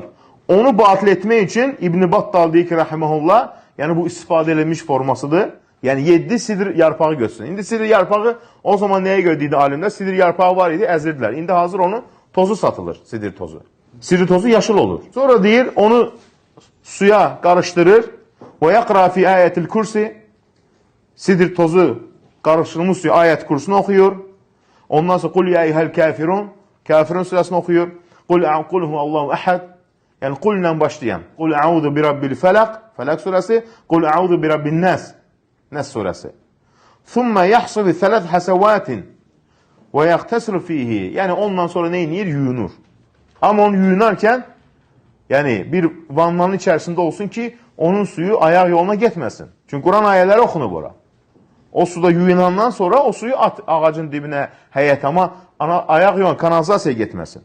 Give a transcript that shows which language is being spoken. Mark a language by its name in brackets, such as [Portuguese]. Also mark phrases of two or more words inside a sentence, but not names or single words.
[Azerbaijani] Onu batil etmək üçün İbn Battal deyir ki, rahimehullah, yəni bu istifadə edilmiş formasıdır. Yəni 7 sidr yarpağı götürsün. İndi sidr yarpağı o zaman nəyə görə deyildi alimlər? Sidr yarpağı var idi, əzirdilər. İndi hazır onu tozu satılır, sidr tozu. Sidr tozu yaşıl olur. Sonra deyir, onu suya qarışdırır. [Arabic] ويقرأ في آية الكرسي. [Azerbaijani] Sidr tozu qarışdırılmış suya ayət kursunu oxuyur. Ondan sonra [Arabic] قل يا أيها الكافرون. [Azerbaijani] Kafirun surəsini oxuyur. [Arabic] قل هو الله أحد. [Azerbaijani] Yəni qul ilə başlayan. [Arabic] قل أعوذ برب الفلق. [Azerbaijani] Felaq surəsi. [Arabic] قل أعوذ برب الناس. [Azerbaijani] Nas surəsi. [Arabic] ثم يحسو ثلاث حسوات ويغتسل فيه. [Azerbaijani] Yəni ondan sonra nə edir? Yuyunur. Amma onu yuyunarkən yəni bir vannanın içərisində olsun ki, onun suyu ayaq yoluna getməsin. Çünki Quran ayələri oxunub ora. O suda yuyunandan sonra o suyu at ağacın dibinə, həyət, amma ayaq yoluna, kanalizasiyaya getməsin.